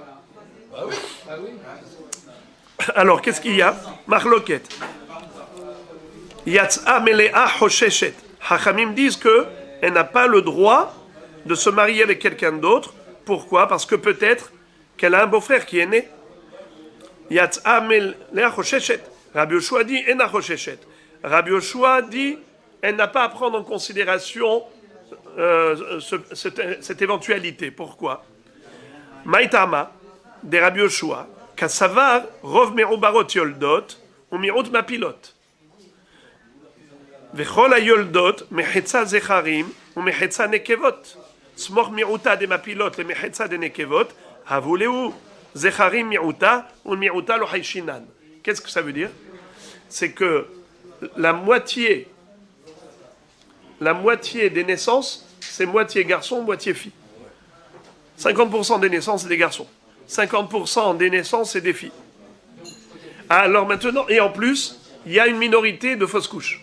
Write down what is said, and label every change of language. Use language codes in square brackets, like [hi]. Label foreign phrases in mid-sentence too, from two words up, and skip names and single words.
[fr] Alors, qu'est-ce qu'il y a? Marloquette. [he] יצאה מלאה חוששת. [fr] Hachamim disent qu'elle n'a pas le droit de se marier avec quelqu'un d'autre. Pourquoi? Parce que peut-être qu'elle a un beau-frère qui est né. [he] יצאה מלאה חוששת. [fr] Rabbi Yoshua dit [he] אינה חוששת. [fr] Rabbi Yoshua dit elle n'a pas à prendre en considération cette éventualité. [he] Pourquoi? מאי טעמא דרבי יהושע קסבר רוב מעוברות יולדות ומיעוט מפילות. וכל היולדות מחצה זכרים ומחצה נקבות. סמוך מיעוטה דמפילות למחצה דנקבות, הבו להו זכרים מיעוטה ומיעוטה לא חי שינן. [fr] Qu'est-ce que ça veut dire? C'est que la moitié des naissances, c'est moitié garçon, moitié fille. 50% des naissances, c'est des garçons. 50% des naissances, c'est des filles. Alors maintenant, et en plus, il y a une minorité de fausses couches.